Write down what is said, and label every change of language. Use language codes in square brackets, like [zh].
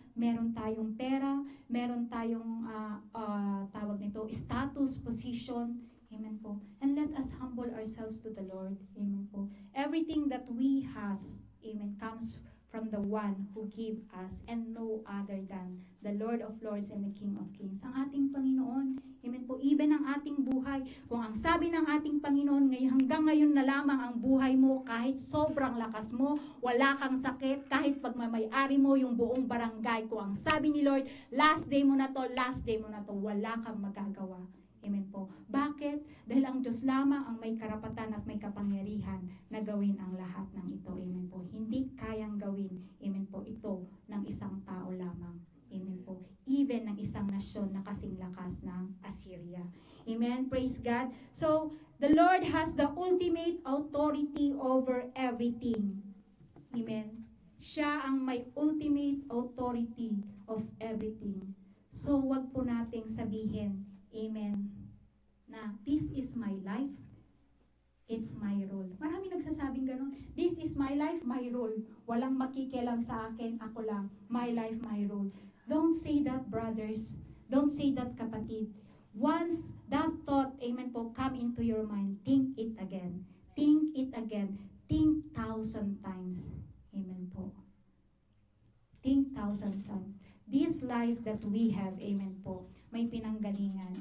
[tl] Meron tayong pera, meron tayong tawag nito, status, position. Amen po. [en] And let us humble ourselves to the Lord. Amen po. Everything that we has, amen, comes from the one who gave us, and no other than the Lord of Lords and the King of Kings. [tl] Ang ating Panginoon, amen po, even ang ating buhay, kung ang sabi ng ating Panginoon, hanggang ngayon na lamang ang buhay mo, kahit sobrang lakas mo, wala kang sakit, kahit pagmamayari mo yung buong barangay, kung ang sabi ni Lord, last day mo na to, wala kang magagawa. Amen po. Bakit? Dahil ang Diyos lamang ang may karapatan at may kapangyarihan na gawin ang lahat ng ito. Amen po. Hindi kayang gawin, amen po, ito ng isang tao lamang. Amen po. Even ng isang nasyon na kasing lakas ng Assyria. [en] Amen. Praise God. So, the Lord has the ultimate authority over everything. Amen. [tl] Siya ang may [en] ultimate authority of everything. [tl] So, wag po nating sabihin, amen, na [en] this is my life, it's my role. [tl] Marami nagsasabing ganun, [en] this is my life, my role. [tl] Walang makikialam sa akin, ako lang. [en] My life, my role. Don't say that, brothers. Don't say that, kapatid. Once that thought, amen po, come into your mind, think it again. Think it again. Think 1,000 times. Amen po. Think 1,000 times. This life that we have, amen po, [tl] may pinanggalingan.